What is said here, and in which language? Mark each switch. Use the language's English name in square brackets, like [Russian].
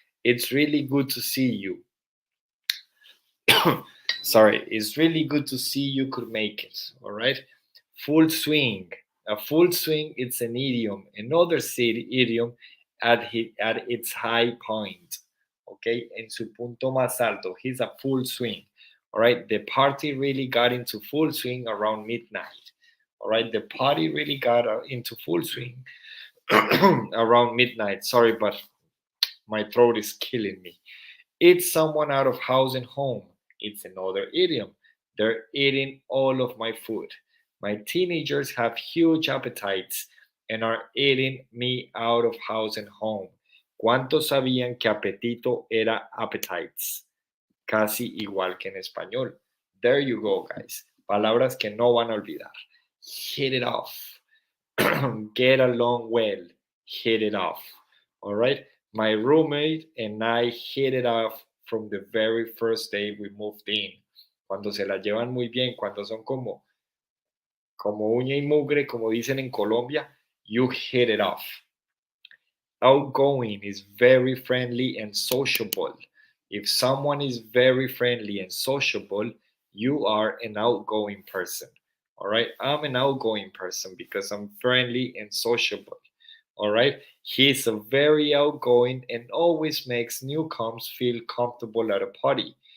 [English] It's really good to see you. Sorry. It's really good to see you could make it. All right. Full swing. A full swing. It's an idiom. Another idiom at its high point. [Spanish] Okay, en su punto más alto. [English] He's a full swing. All right, the party really got into full swing around midnight. All right, the party really got into full swing around midnight. Sorry, but my throat is killing me. It's someone out of house and home. It's another idiom. They're eating all of my food. My teenagers have huge appetites and are eating me out of house and home. [Spanish] ¿Cuántos sabían que apetito era appetites? Casi igual que en español. [English] There you go, guys. [Spanish] Palabras que no van a olvidar. [English] Hit it off. Get along well. Hit it off. All right. My roommate and I hit it off from the very first day we moved in. [Spanish] Cuando se la llevan muy bien, cuando son como uña y mugre, como dicen en Colombia, [English] you hit it off. Outgoing is very friendly and sociable. If someone is very friendly and sociable, you are an outgoing person. All right. I'm an outgoing person because I'm friendly and sociable. All right. He's a very outgoing and always makes newcomers feel comfortable at a party.